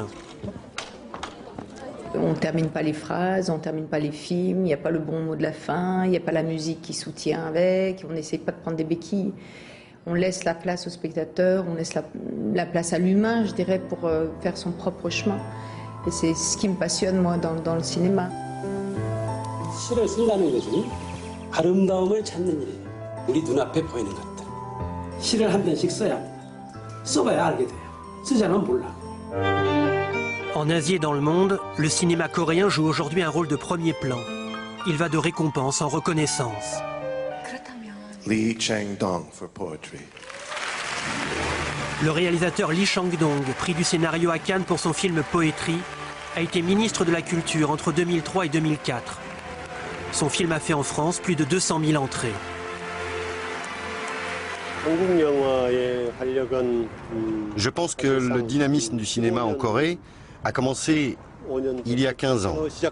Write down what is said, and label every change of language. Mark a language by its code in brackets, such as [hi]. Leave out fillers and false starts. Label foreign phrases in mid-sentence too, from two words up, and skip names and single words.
[fr] On ne termine pas les phrases, on ne termine pas les films, il n'y a pas le bon mot de la fin, il n'y a pas la musique qui soutient avec, on n'essaie pas de prendre des béquilles. On laisse la place au spectateur, on laisse la place à l'humain, je dirais, pour faire son propre chemin. Et c'est ce qui me passionne, moi, dans le cinéma. [ko] 시를 쓴다는 것은 아름다움을 찾는 일이에요. 우리 눈앞에 보이는 것들. 시를 한 편씩 써봐야 알게 돼요. 쓰지 않으면 몰라. [fr] En Asie et dans le monde, le cinéma coréen joue aujourd'hui un rôle de premier plan. Il va de récompense en reconnaissance. [en] Lee Chang-dong for poetry. [fr] Le réalisateur Lee Chang-dong, prix du scénario à Cannes pour son film Poetry, a été ministre de la Culture entre 2003 et 2004. Son film a fait en France plus de 200 000 entrées. Je pense que le dynamisme du cinéma en Corée a commencé il y a 15 ans.